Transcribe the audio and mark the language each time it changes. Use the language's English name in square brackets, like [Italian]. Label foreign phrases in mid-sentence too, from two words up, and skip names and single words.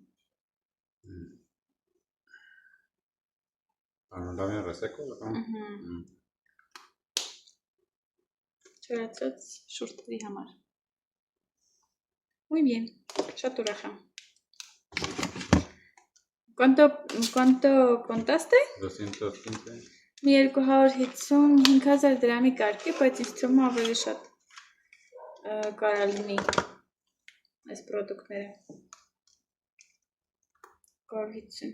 [Spanish] ¿Labios resecos o cómo? [Armenian] Չորացած շուրթերի համար։ [Spanish] Muy bien, [Armenian] շատ ուրախ եմ։ [Spanish] ¿Cuánto contaste? 215. [Armenian] Մի 255,000 դրամի կարգ է, բայց ինձ թվում է ավելի շատ կարա լինի այս պրոդուկտները։ 250.